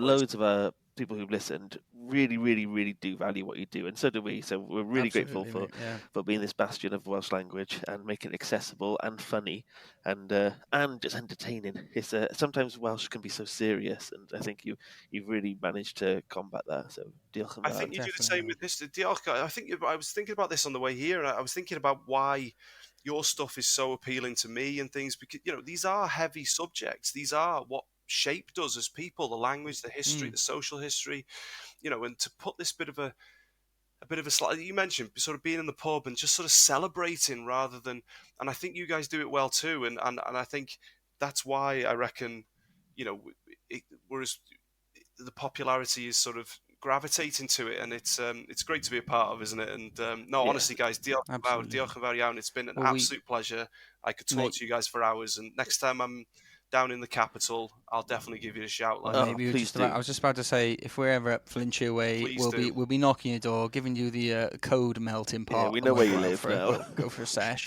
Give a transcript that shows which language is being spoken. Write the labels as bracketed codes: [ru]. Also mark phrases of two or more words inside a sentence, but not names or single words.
[en] loads of our people who've listened really, really, really do value what you do, and so do we. So we're really grateful for being this bastion of Welsh language and making it accessible and funny and just entertaining. It's sometimes Welsh can be so serious, and I think you've really managed to combat that. [cy] So diolch yn [en] I [cy] fawr. [en] think you do the same with this. I think I was thinking about this on the way here, and I was thinking about why your stuff is so appealing to me and things, because these are heavy subjects. These are what shaped us as people: the language, the history, the social history. And to put this bit of a slight, you mentioned sort of being in the pub and just sort of celebrating rather than, and I think you guys do it well too, and I think that's why I reckon, whereas the popularity is sort of gravitating to it, and it's great to be a part of, isn't it? And honestly, guys, [cy] diolch yn fawr iawn. [en] It's been an absolute pleasure. I could talk to you guys for hours, and next time I'm down in the capital, I'll definitely give you a shout. I was just about to say, if we're ever up Flintshire way, we'll be knocking your door, giving you the code melting pot. Yeah, we know where you live now. Go for a sesh.